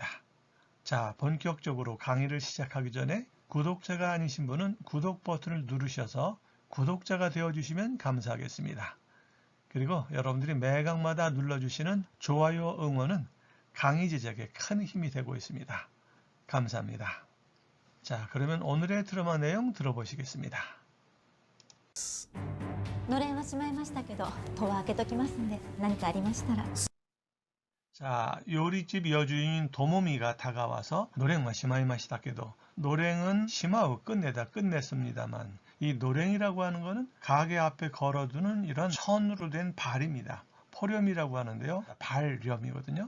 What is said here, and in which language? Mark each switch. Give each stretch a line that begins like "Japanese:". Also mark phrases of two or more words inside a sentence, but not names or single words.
Korean: 자, 본격적으로 강의를 시작하기 전에 구독자가 아니신 분은 구독 버튼을 누르셔서 구독자가 되어주시면 감사하겠습니다. 그리고 여러분들이 매강마다 눌러주시는 좋아요 응원은 강의 제작에 큰 힘이 되고 있습니다. 감사합니다. 자, 그러면 오늘의 드라마 내용 들어보시겠습니다.
Japanese: のれんはしまいましたけど、戸は開けときますんで、何かありましたら。
Korean: 자, 요리집 여주인인 도모미가 다가와서
Japanese: のれんは しまいましたけど
Korean: 노랭은 시마우 끝냈습니다만 이 노랭이라고 하는 것은 가게 앞에 걸어두는 이런 천으로 된 발입니다. 포렴이라고 하는데요. 발렴이거든요.